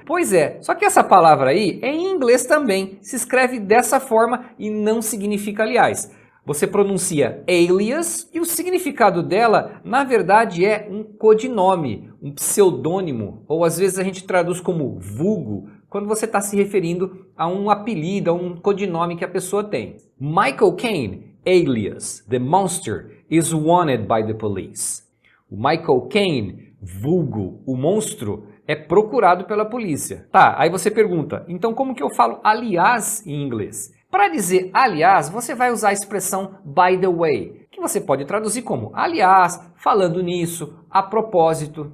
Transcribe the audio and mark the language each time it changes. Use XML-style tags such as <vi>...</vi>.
<pt>Pois é, só que essa palavra aí é em inglês também, se escreve dessa forma e não significa aliás. Você pronuncia alias e o significado dela, na verdade, é um codinome, um pseudônimo, ou às vezes a gente traduz como vulgo, quando você está se referindo a um apelido, a um codinome que a pessoa tem.</pt> <en>Michael Caine, alias The Monster, is wanted by the police.</en> <pt>O Michael Caine, vulgo, o monstro, é procurado pela polícia. Tá, aí você pergunta, então como que eu falo aliás em inglês? Para dizer aliás, você vai usar a expressão by the way, que você pode traduzir como aliás, falando nisso, a propósito.</pt>